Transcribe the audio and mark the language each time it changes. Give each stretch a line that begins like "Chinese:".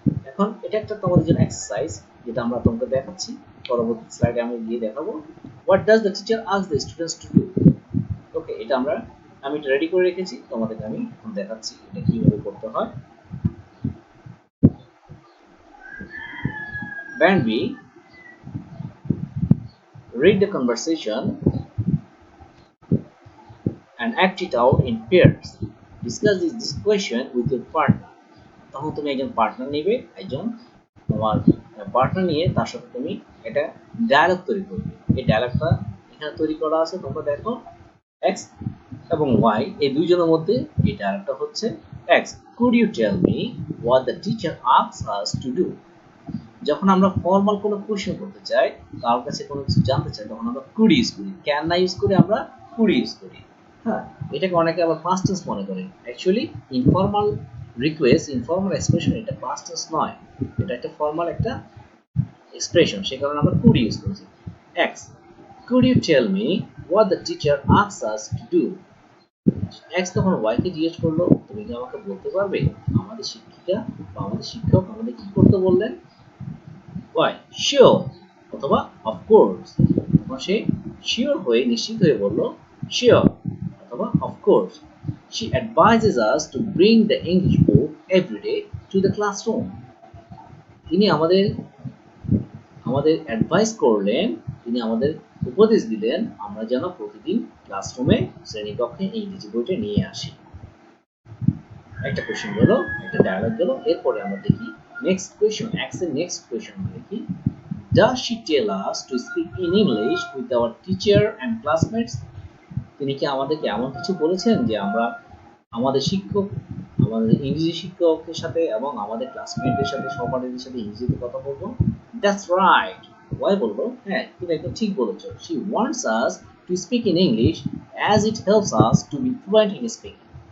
Bangla: এখন এটা একটা তোমাদের জন্য এক্সারসাইজ, যেটা আমরা তোমাকে দেখাচ্ছি, পরবর্তী স্লাইডে আমি গিয়ে দেখাবো।
English: What does the teacher ask the students to do?
Bangla: ওকে, এটা আমি এটা রেডি করে রেখেছি, তোমাদেরকে আমি এখন দেখাচ্ছি এটা কিভাবে করতে হয়।
English: Band B, read the conversation and act it out in pairs. Discuss this question with your partner.
Bangla: তখন তুমি একজন পার্টনার নেবে, একজন তোমার পার্টনার নিয়ে তার সাথে তুমি এটা ডায়ালগ তৈরি করবে। এই ডায়ালগটা এখানে তৈরি করা আছে, তোমরা দেখো এক্স এবং ওয়াই এই দুইজনের মধ্যে এই ডায়ালগটা হচ্ছে x,
English: could you tell me what the teacher asks us to do?
Bangla: যখন আমরা ফর্মাল কোনো কোশ্চেন করতে চাই, কারোর কাছে কোনো কিছু জানতে চাই, তখন আমরা কুড ইউজ করি, ক্যান না ইউজ করে আমরা কুড ইউজ করি। হ্যাঁ, এটাকে অনেকে আবার পাস্ট টেন্স মনে করে। Actually informal request, informal expression, এটা পাস্ট টেন্স নয়, এটা একটা ফর্মাল একটা এক্সপ্রেশন, সে কারণে আমরা কুড ইউজ করেছি।
English: X, could you tell me what the teacher asks us to do?
Bangla: X তখন ওয়াইকে জিজ্ঞেস করলো, তুমি কি আমাকে বলতে পারবে আমাদের শিক্ষিকা বা আমাদের শিক্ষক আমাদের কি করতে বললেন?
English: Why? Sure অথবা of course।
Bangla: তখন সে শিওর হয়ে, নিশ্চিত হয়ে বলল sure অথবা of course।
English: She advises us to bring the English book every day to the classroom।
Bangla: তিনি আমাদের অ্যাডভাইস করলেন, তিনি আমাদের উপদেশ দিলেন আমরা যেন প্রতিদিন ক্লাসরুমে শ্রেণীকক্ষে ইংরেজি বইটা নিয়ে আসি। একটা কোশ্চেন গেল, একটা ডায়ালগ গেল, এরপরে আমরা দেখি নেক্সট কোশ্চেন, এক্স এর নেক্সট কোশ্চেন দেখি।
English: Does she tell us to speak in English with our teacher and classmates?
Bangla: তিনি কি আমাদেরকে এমন কিছু বলেছেন যে আমরা আমাদের শিক্ষক, আমাদের ইংরেজি শিক্ষকের সাথে এবং আমাদের ক্লাসমেটদের সাথে, সহপাঠীদের সাথে ইংরেজিতে কথা বলবো?
English: That's right।
Bangla: ওয়াই বলবো, হ্যাঁ তুমি একদম ঠিক বলেছো।
English: She wants us to speak in English as it helps us to be fluent in speaking।